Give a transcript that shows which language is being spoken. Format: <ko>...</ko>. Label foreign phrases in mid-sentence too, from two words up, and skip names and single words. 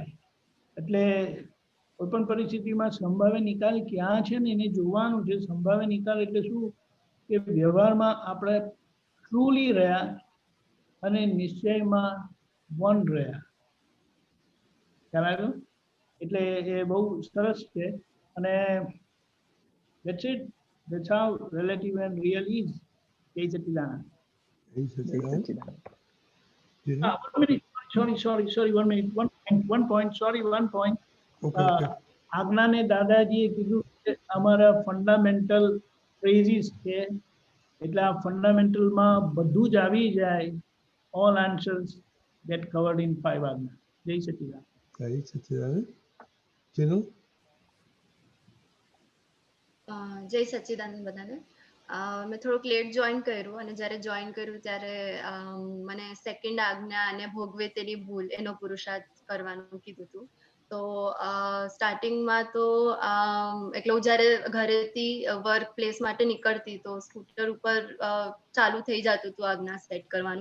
<gu>એટલે કોઈ પણ પરિસ્થિતિમાં સંભાવ્ય નિકાલ ક્યાં છે ને એને જોવાનું છે. સંભાવ્ય નિકાલ એટલે શું કે વ્યવહારમાં આપણે ટ્રુલી રહ્યા અને નિશ્ચયમાં વન રહ્યા. ખ્યાલ આવ્યો? એટલે એ બહુ સરસ છે.</gu> <en>અને that's it. That's how relative and real is.</en> <gu>જય સચ્ચિદાનંદ.</gu> <en>Hey,</en> <gu>જય Sachinanda. સચ્ચિદાનંદ. Jinu?</gu> <en>1 minute. Sorry, 1 minute. One point. Okay, okay.</en> <gu>આજ્ઞાને દાદાજીએ કીધું કે અમારા</gu> <en>fundamental phrases</en> <gu>છે, એટલે આ ફંડામેન્ટલમાં બધું જ આવી જાય.</gu> <en>all answers get covered in 5 આજ્ઞા.</en> <gu>જય સચ્ચિદાનંદ.</gu> <en>Hey, Sachinanda. Jinu?</en> <gu>જય સચ્ચિદાનંદ બધાને. મેં થોડુંક લેટ જોઈન કર્યું, અને જ્યારે જોઈન કર્યું ત્યારે મને સેકન્ડ આજ્ઞા અને ભોગવે તેની ભૂલ એનો પુરુષાર્થ કરવાનું કીધું હતું. તો સ્ટાર્ટિંગમાં તો એટલે હું જ્યારે ઘરેથી</gu> <en>work place</en> <gu>માટે નીકળતી તો સ્કૂટર ઉપર ચાલુ થઈ જતું હતું આજ્ઞા સેટ કરવાનું.</gu>